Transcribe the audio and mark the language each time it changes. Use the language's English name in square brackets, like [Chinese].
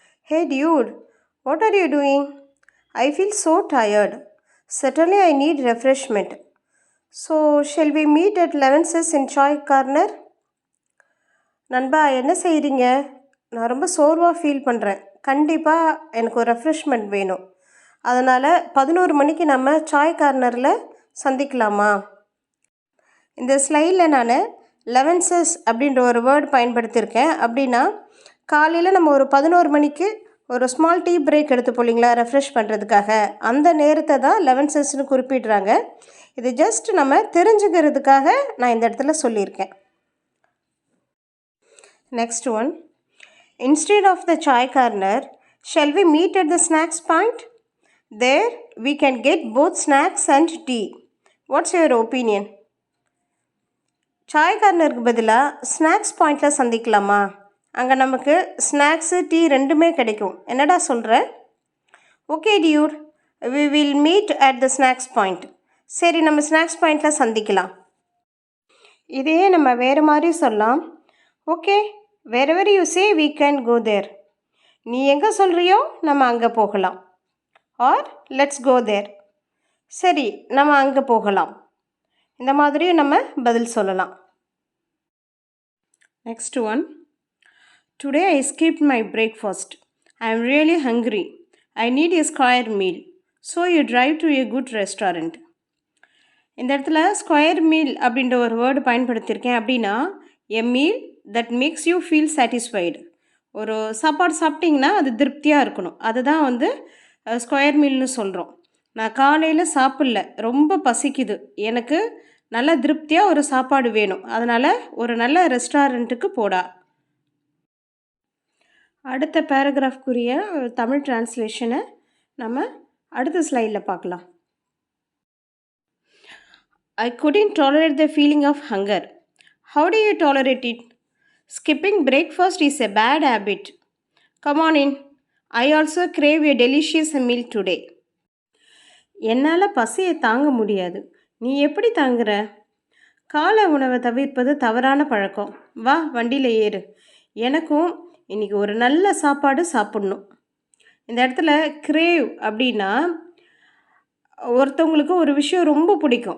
[English] Hey dude, what are you doing? I feel so tired. Certainly I need refreshment. So, shall we meet at 11 in Chai Corner? [Tamil] நண்பா என்ன செய்கிறீங்க? நான் ரொம்ப சோர்வாக feel பண்ணுறேன். கண்டிப்பாக எனக்கு ஒரு ரெஃப்ரெஷ்மெண்ட் வேணும். அதனால் 11 மணிக்கு நம்ம சாய் கார்னரில் சந்திக்கலாமா? இந்த ஸ்லைடில் நான் 11 அப்படின்ற ஒரு வேர்டு பயன்படுத்தியிருக்கேன். அப்படின்னா காலையில் நம்ம ஒரு 11 மணிக்கு ஒரு ஸ்மால் டீ பிரேக் எடுத்துப்போம் இல்லைங்களா, ரெஃப்ரெஷ் பண்ணுறதுக்காக. அந்த நேரத்தை தான் 11 குறிப்பிடுறாங்க. இது ஜஸ்ட் நம்ம தெரிஞ்சுக்கிறதுக்காக நான் இந்த இடத்துல சொல்லியிருக்கேன். [English] Next one. Instead of the chai corner, shall we meet at the snacks point? There we can get both snacks and tea. What's your opinion? [Tamil] Sai கார்னருக்கு பதிலாக ஸ்நாக்ஸ் பாயிண்டில் சந்திக்கலாமா? அங்கே நமக்கு ஸ்நாக்ஸு டீ ரெண்டுமே கிடைக்கும். என்னடா சொல்கிற? Okay Dude, we will meet at the snacks point. சரி, நம்ம ஸ்நாக்ஸ் பாயிண்டில் சந்திக்கலாம். இதையே நம்ம வேறு மாதிரி சொல்லலாம். Okay, [English] wherever you say we can go there. [Tamil] நீ எங்கே சொல்கிறியோ நம்ம அங்கே போகலாம். ஆர் லெட்ஸ் கோ தேர். சரி, நம்ம அங்கே போகலாம். இந்த மாதிரியும் நம்ம பதில் சொல்லலாம். [English] Next one. Today I skipped my breakfast. I am really hungry. I need a square meal. So you drive to a good restaurant. [Tamil] இந்த இடத்துல ஸ்கொயர் மீல் அப்படின்ற ஒரு வேர்டு பயன்படுத்தியிருக்கேன். அப்படின்னா எ meal that makes you feel satisfied. ஒரு சாப்பாடு சாப்பிட்டிங்கன்னா அது திருப்தியாக இருக்கணும். அதுதான் ஸ்கொயர் மீல்னு சொல்கிறோம். நான் காலையில் சாப்பிடல, ரொம்ப பசிக்குது, எனக்கு நல்ல திருப்தியாக ஒரு சாப்பாடு வேணும், அதனால் ஒரு நல்ல ரெஸ்டாரண்ட்டுக்கு போடா. அடுத்த பேராகிராஃப்குரிய தமிழ் டிரான்ஸ்லேஷனை நம்ம அடுத்த ஸ்லைடில் பார்க்கலாம். [English] I couldn't tolerate the feeling of hunger. How do you tolerate it? Skipping breakfast is a bad habit. Come on in. I also crave a delicious meal today. [Tamil] என்னால் பசியை தாங்க முடியாது. நீ எப்படி தாங்குற? காலை உணவை தவிர்ப்பது தவறான பழக்கம். வா, வண்டியில் ஏறு. எனக்கும் இன்றைக்கி ஒரு நல்ல சாப்பாடு சாப்பிட்ணும். இந்த இடத்துல கிரேவ் அப்படின்னா ஒருத்தவங்களுக்கு ஒரு விஷயம் ரொம்ப பிடிக்கும்.